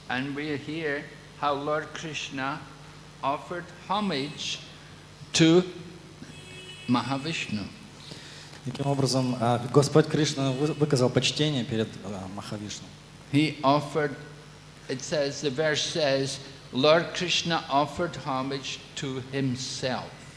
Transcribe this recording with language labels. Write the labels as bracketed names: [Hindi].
[English] And we hear how Lord Krishna offered homage to Mahavishnu. [Russian] Таким образом, Господь Кришна выказал почтение перед Махавишну. [English] He offered, it says, the verse says, Lord Krishna offered homage to himself.